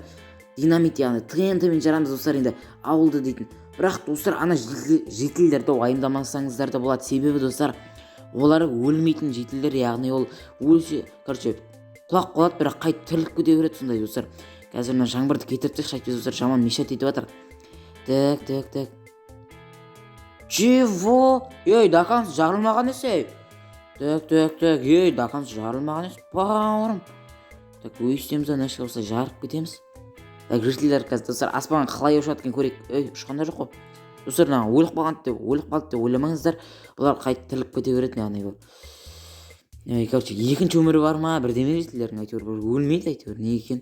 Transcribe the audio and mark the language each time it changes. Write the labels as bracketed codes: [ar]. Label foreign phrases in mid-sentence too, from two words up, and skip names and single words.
[kk] Динамит яғни ТНТ-мен жарамыз достар енді ауылды дейтін. Бірақ достар ана жителдерді уайымдамасаңыздар да болады. Себебі достар олар өлмейтін жителдер, яғни ол өлсе короче құлап қалады, бірақ қайт тіріліп кете береді сондай достар. Қазір мына жаңбырды кетіртсек қайтпес достар, жаман мешат етіп жатыр. [ru] Так чего? [kk] До конца жарылмаған есе. Так до конца жарылмаған есе бауырым. Так өйстеміз анашқа осылай жарып кетеміз. Так жителер қазір достар аспанға қалай ұшады екен көрейік. Ұшқанда жоқ қой достар, өліп қалды деп ойламаңыздар, бұлар қайт тіріліп кете береді, яғни короче екінші өмірі бар ма бірдеме жителердің, әйтеуір өлмейді, әйтеуір не екен.